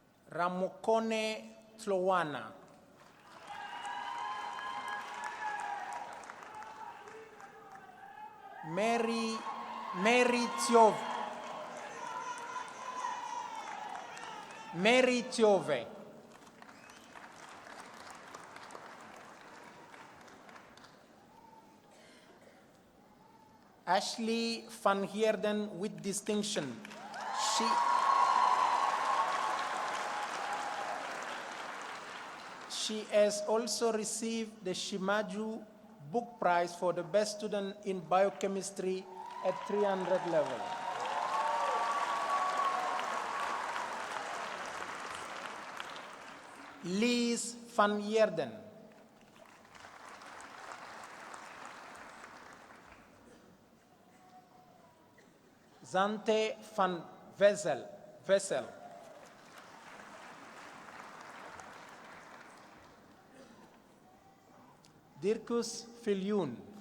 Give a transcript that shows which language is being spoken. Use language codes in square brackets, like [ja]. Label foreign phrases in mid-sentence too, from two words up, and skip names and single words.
[en] Ramokone Tlowana. Mary Tiove. Ashley van Heerden with distinction. She has also received the Shimaju Book Prize for the best student in biochemistry at 300 level. Lies van Heerden. Zante van Vessel. Dirkus Viljoen.